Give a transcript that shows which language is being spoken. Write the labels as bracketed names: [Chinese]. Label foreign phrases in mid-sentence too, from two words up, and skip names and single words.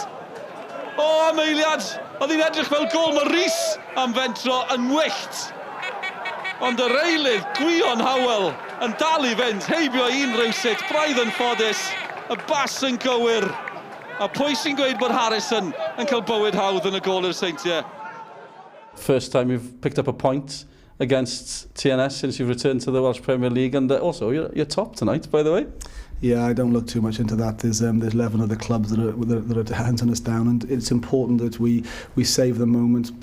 [Welsh] O, am eiliad, oedd hi'n edrych fel gol, mae Rhys am fentro yn wyllt. Ond yr eilydd, Gwion Howell yn dal i fynd, heibio un rywsut, braidd yn ffodus, y bas yn gywir. A pwy sy'n gweud bod Harrison yn cael bywyd hawdd yn y gol i'r Seintiau? [English] First time you've picked up a point against TNS since you've returned to the Welsh Premier League, and also you're top tonight, by the way. Yeah, I don't look too much into that. There's 11 other clubs that are hunting us down, and it's important that we save the moment.